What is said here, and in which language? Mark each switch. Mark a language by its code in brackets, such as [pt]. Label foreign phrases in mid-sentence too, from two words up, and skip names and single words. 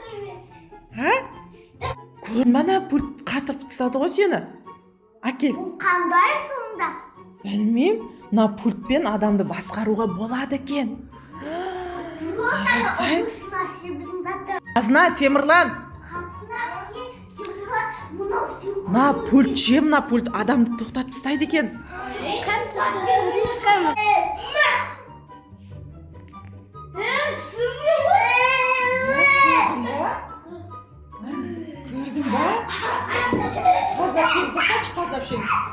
[kk] Көрмана пульт қатып тастады ғой сені. Әкел. Бұл қандай сонда? Білмеймін, на пультпен адамды басқаруға болады екен. Қазына, Темірлан. На пульт, на пульт адамды тоқтатып тастайды екен. Көрдің ба? Қазына сен тоқтатшы, қазына сен.